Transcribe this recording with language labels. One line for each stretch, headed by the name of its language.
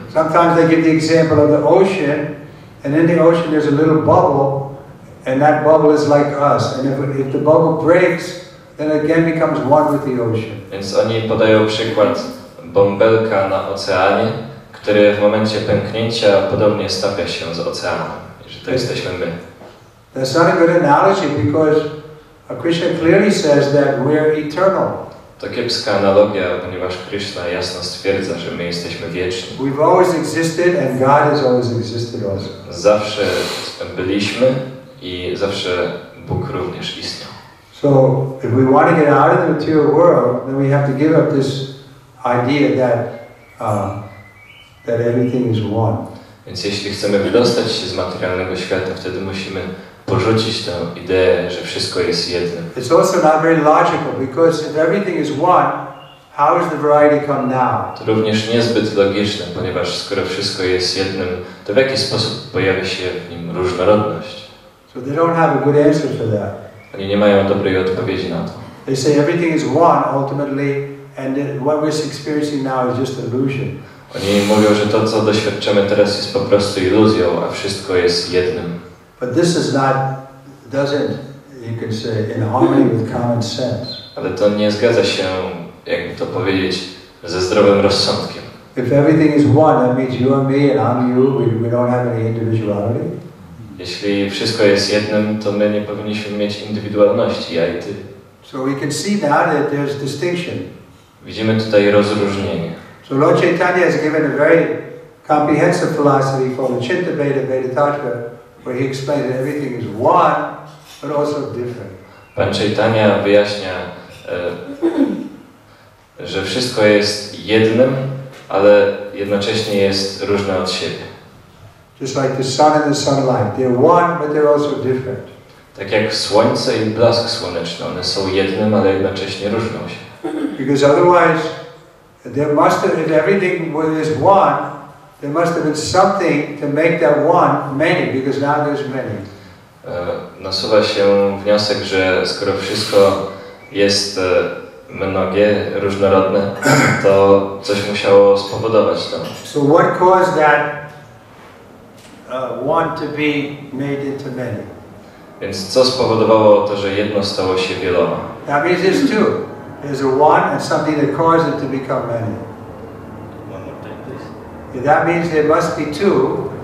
English: Sometimes they give the example of the ocean, and in the ocean there's a little bubble, and that bubble is like us. And if the bubble breaks, then it again becomes one with the ocean.
Polish: Więc oni podają przykład bąbelka na oceanie, który w momencie pęknięcia podobnie stapia się z oceanem, że to jesteśmy my.
English: That's not a good analogy, because Krishna clearly says that we're eternal.
Polish: To kiepska analogia, ponieważ Krishna jasno stwierdza, że my jesteśmy wieczni.
English: We've always existed, and God has always existed also.
Polish: Zawsze byliśmy i zawsze Bóg również istniał.
English: So, if we want to get out of the material world, then we have to give up this idea that everything is one.
Polish: Więc jeśli chcemy wydostać się z materialnego świata, wtedy musimy porzucić tę ideę, że wszystko jest jednym.
English: It's also not very logical, because if everything is one, how does the variety come now?
Polish: To również niezbyt logiczne, ponieważ skoro wszystko jest jednym, to w jaki sposób pojawia się w nim różnorodność?
English: So they don't have a good answer for that.
Polish: Oni nie mają dobrej odpowiedzi na to.
English: They say everything is one ultimately, and what we're experiencing now is just illusion.
Polish: Oni mówią, że to, co doświadczamy teraz, jest po prostu iluzją, a wszystko jest jednym.
English: But this is not, doesn't, you could say, in harmony with common sense.
Polish: Ale to nie zgadza się, jakby to powiedzieć, ze zdrowym rozsądkiem.
English: If everything is one, that means you are me and I'm you. We don't have any individuality.
Polish: Jeśli wszystko jest jednym, to my nie powinniśmy mieć indywidualności, ja i ty.
English: So we can see now that there's distinction.
Polish: Widzimy tutaj rozróżnienie.
English: So Lord Chaitanya has given a very comprehensive philosophy called the Chintabheda Vedatatra, where he explains that everything is one, but also different.
Polish: Pan Chaitanya wyjaśnia, że wszystko jest jednym, ale jednocześnie jest różne od siebie.
English: Just like the sun and the sunlight, they're one, but they're also different.
Polish: Tak jak słońce i blask słoneczny, one są jednym, ale jednocześnie różnią się.
English: Because otherwise, there must have, if everything is one, there must have been something to make that one many, because now there's many.
Polish: Nasuwa się wniosek, że skoro wszystko jest mnogie, różnorodne, to coś musiało spowodować to.
English: So what caused that one to be made into many?
Polish: Więc co spowodowało to, że jedno stało się wieloma?
English: That means there's two. There's a one and something that caused it to become many. One more time, please. That means there must be two.